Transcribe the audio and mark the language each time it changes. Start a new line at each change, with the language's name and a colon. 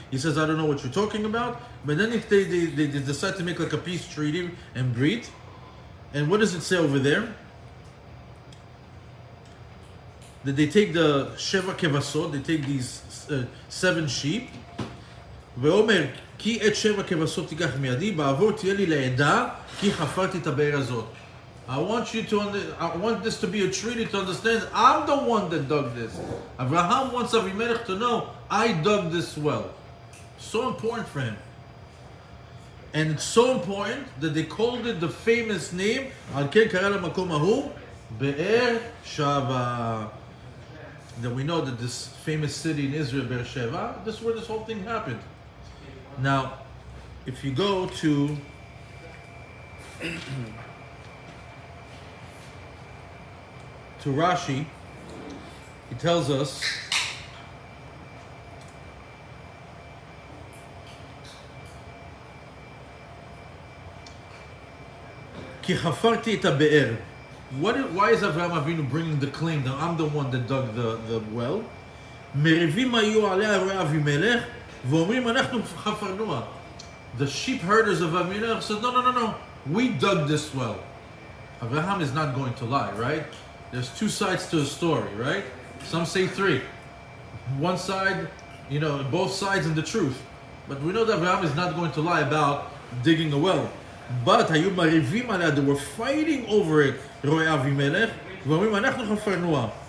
English: He says, I don't know what you're talking about. But then they decide to make like a peace treaty and breed. And what does it say over there? That they take the Sheva Kevasot, they take these 7 sheep.
Hebrew: ואומר, כי את 7 כבשות תיקח מידי, בעבור תהיה לי לעדה, כי חפרתי את הבאר הזאת.
English: I want this to be a treaty to understand, I'm the one that dug this. Abraham wants Avimelech to know, I dug this well. So important for him. And it's so important that they called it the famous name,
Hebrew: על כן קרא למקום ההוא, באר שבע.
English: That we know that this famous city in Israel, Be'er Sheva, this is where this whole thing happened. Now, if you go to Rashi, he tells us
Hebrew: כי חפרתי את הבאר.
English: Why is Avraham Avinu bringing the claim that I'm the one that dug the well?
Hebrew: מריבים היו עליה רואי אבימלך ואומרים אנחנו חפרנוה.
English: The sheep herders of Avimelech said, no, we dug this well. Avraham is not going to lie, right? There's 2 sides to a story, right? Some say 3. One side, both sides in the truth. But we know that Avraham is not going to lie about digging a well.
Hebrew: But היו מריבים עליה,
English: they were fighting over it,
Hebrew: רואי אבימלך, ואומרים אנחנו חפרנוה.